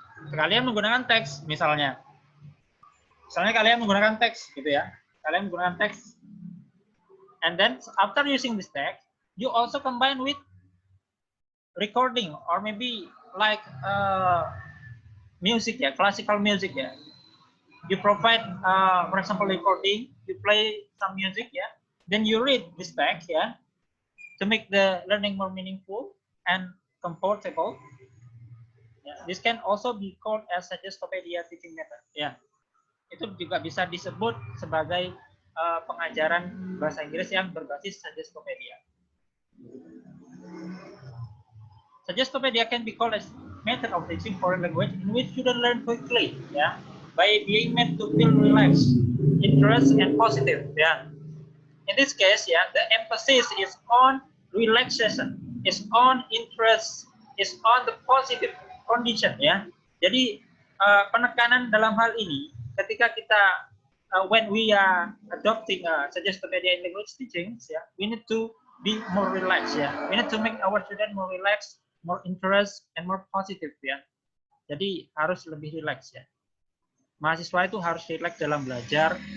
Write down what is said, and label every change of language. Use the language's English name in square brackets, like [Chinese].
[Indonesian] Kalian menggunakan teks, misalnya kalian menggunakan teks, gitu ya. Kalian menggunakan teks, [English] and then after using this text, you also combine with recording or maybe like music, ya, classical music, ya. You provide, for example, recording, you play some music, yeah, then you read this text, yeah, to make the learning more meaningful and comfortable. Yeah. This can also be called as Suggestopedia teaching method, ya. [Indonesian] Itu juga bisa disebut sebagai pengajaran bahasa Inggris yang berbasis Suggestopedia. [English] Suggestopedia can be called as method of teaching foreign language in which students learn quickly, yeah, by being made to feel relaxed, interest, and positive, yeah. In this case, yeah, the emphasis is on relaxation, is on interest, is on the positive condition, ya. [Indonesian] Jadi penekanan dalam hal ini ketika kita [English] when we are adopting Suggestopedia in language teaching, yeah, we need to be more relaxed, ya. We need to make our student more relaxed, more interest, and more positive, ya. [Indonesian] Jadi harus lebih relax, ya. Mahasiswa itu harus relax dalam belajar.